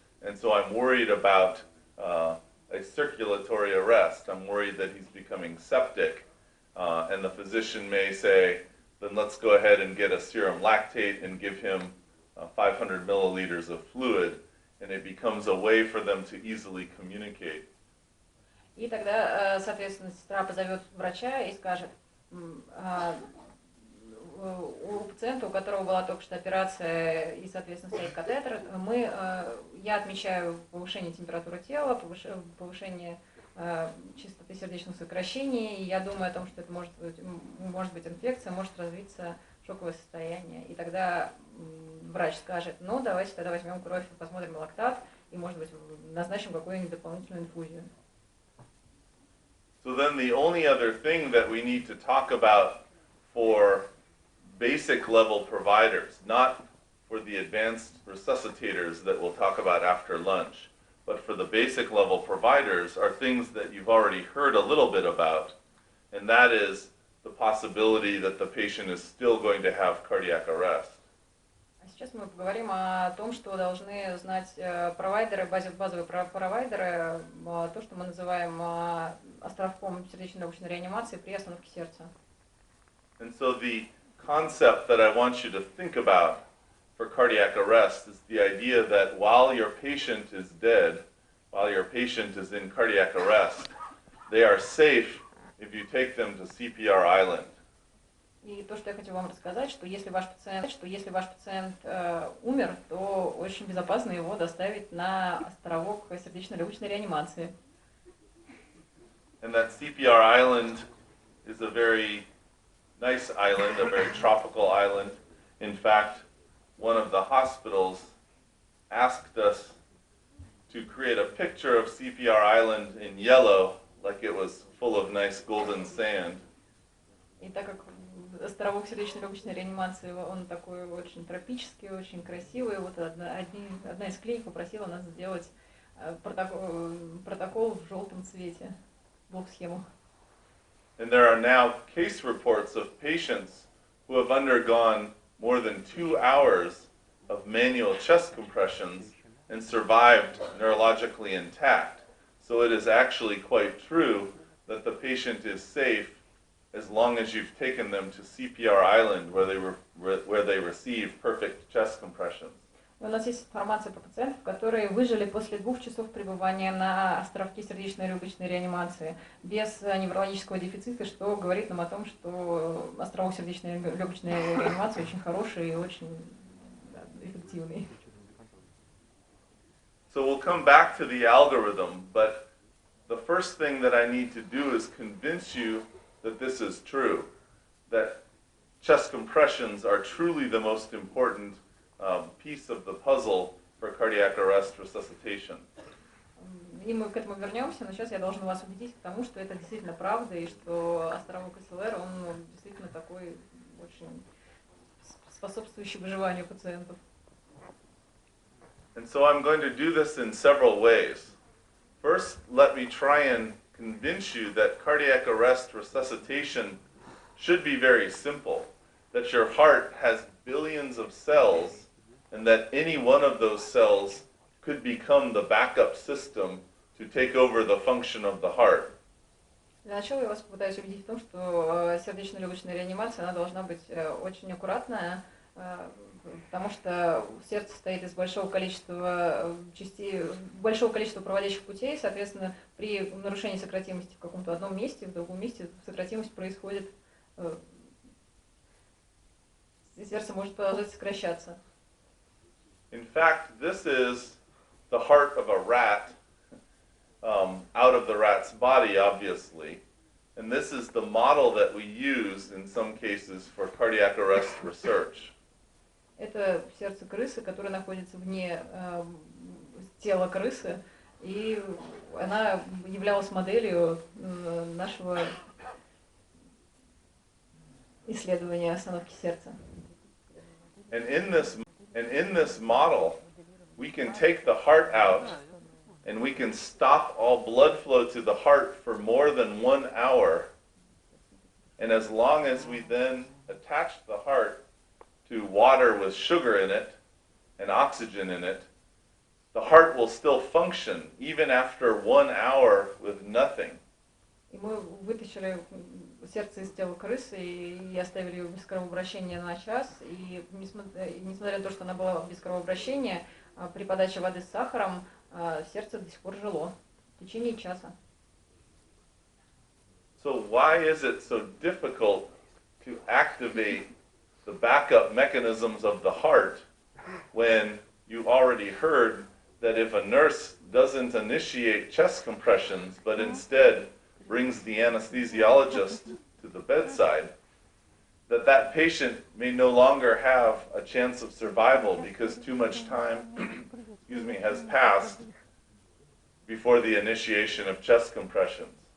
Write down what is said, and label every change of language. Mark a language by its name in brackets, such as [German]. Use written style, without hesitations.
[English] And so I'm worried about a circulatory arrest. I'm worried that he's becoming septic. And the physician may say, then let's go ahead and get a serum lactate and give him 500 milliliters of fluid, and it becomes a way for them to easily communicate. [Russian] И тогда, соответственно, сестра позовет врача и скажет, у пациента, у которого была только что операция и, соответственно, стоит катетер, я отмечаю повышение температуры тела, повышение частоты сердечных сокращений, и я думаю о том, что это может быть инфекция, может развиться шоковое состояние. И тогда врач скажет, ну, давайте тогда возьмем кровь, посмотрим лактат, и, может быть, назначим какую-нибудь дополнительную инфузию. [English] So then the only other thing that we need to talk about for basic level providers, not for the advanced resuscitators that we'll talk about after lunch, but for the basic level providers are things that you've already heard a little bit about, and that is the possibility that the patient is still going to have cardiac arrest. [Russian] Сейчас мы поговорим о том, что должны знать провайдеры, базовые провайдеры, то, что мы называем островком сердечно-легочной реанимации при остановке сердца. [English] And so the concept that I want you to think about for cardiac arrest is the idea that while your patient is dead, while your patient is in cardiac arrest, they are safe if you take them to CPR Island. [Russian] И то, что я хочу вам рассказать, что если ваш пациент умер, то очень безопасно его доставить на островок сердечно-легочной реанимации. [English] And that CPR Island is a very nice island, a very tropical island. In fact, one of the hospitals asked us to create a picture of CPR Island in yellow, like it was full of nice golden sand. [Russian] И так как островок сердечно-легочной реанимации, он такой очень тропический, очень красивый, вот одна из клиник попросила нас сделать протокол в желтом цвете, блок-схему. [English] And there are now case reports of patients who have undergone more than 2 hours of manual chest compressions and survived neurologically intact. So it is actually quite true that the patient is safe as long as you've taken them to CPR Island where they receive perfect chest compressions. [Russian] У нас есть информация по пациентам, которые выжили после 2 часов пребывания на островке сердечно-легочной реанимации без неврологического дефицита, что говорит нам о том, что островок сердечно-легочной реанимации очень хороший и очень эффективный. [English] So we'll come back to the algorithm, but the first thing that I need to do is convince you that this is true, that chest compressions are truly the most important piece of the puzzle for cardiac arrest resuscitation. [Russian] И мы к этому вернемся, но сейчас я должен вас убедить к тому, что это действительно правда, и что островок СЛР, он действительно такой очень способствующий выживанию пациентов. [English] And so I'm going to do this in several ways. First, let me try and convince you that cardiac arrest resuscitation should be very simple, that your heart has billions of cells, and that any one of those cells could become the backup system to take over the function of the heart. [Russian] Для начала я вас попытаюсь убедить в том, что сердечно-легочная реанимация она должна быть очень аккуратная, потому что сердце состоит из большого количества частей, большого количества проводящих путей, соответственно, при нарушении сократимости в каком-то одном месте, в другом месте сократимость происходит, сердце может продолжать сокращаться. [English] In fact, this is the heart of a rat, out of the rat's body, obviously. And this is the model that we use in some cases for cardiac arrest research. [Russian] Это сердце крысы, которое находится вне тела крысы, и она являлась моделью нашего исследования остановки сердца. [English] And in this model, we can take the heart out and we can stop all blood flow to the heart for more than 1 hour. And as long as we then attach the heart to water with sugar in it and oxygen in it, the heart will still function even after 1 hour with nothing. [Russian] И мы вытащили сердце из тела крысы и оставили ее без кровообращения на час. И несмотря на то, что она была без кровообращения, при подаче воды с сахаром сердце до сих пор жило в течение часа. [English] So why is it so difficult to activate the backup mechanisms of the heart when you already heard that if a nurse doesn't initiate chest compressions but instead brings the anesthesiologist to the bedside, that patient may no longer have a chance of survival because too much time has passed before the initiation of chest compressions.